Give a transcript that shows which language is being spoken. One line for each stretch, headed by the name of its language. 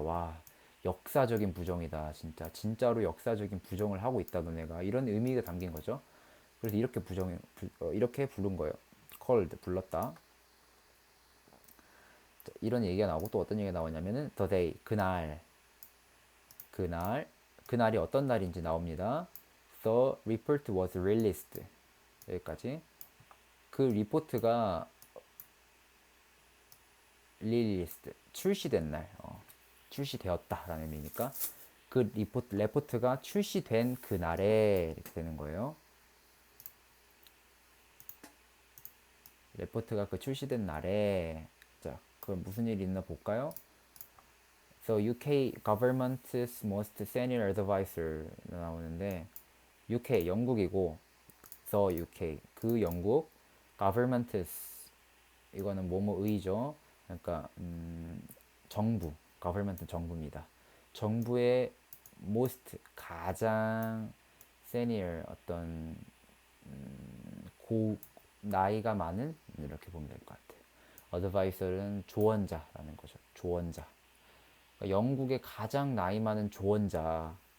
Korean: 와, 역사적인 부정이다. 진짜 진짜로 역사적인 부정을 하고 있다 너네가 이런 의미가 담긴 거죠. 그래서 이렇게 부른 거예요. called 불렀다. 이런 얘기가 나오고 또 어떤 얘기가 나오냐면은
English: the day
Korean: 그날 그날이 어떤 날인지 나옵니다.
English: The report was released.
Korean: 여기까지. 그 리포트가 released 출시된 날. 출시되었다라는 의미니까 그 레포트가 출시된 그날에 이렇게 되는 거예요. 레포트가 그 출시된 날에 자, 그 무슨 일이 있나 볼까요?
English: So UK government's most senior advisor
Korean: 나오는데
English: UK
Korean: 영국이고
English: the UK
Korean: 그 영국
English: government's
Korean: 이거는 뭐뭐의죠. 그러니까 정부 government는 정부입니다. 정부의 most 가장 senior 어떤 고 나이가 많은 이렇게 보면 될 것 같아요. advisor는 조언자라는 거죠. 조언자. 그러니까 영국의 가장 나이 많은 조언자.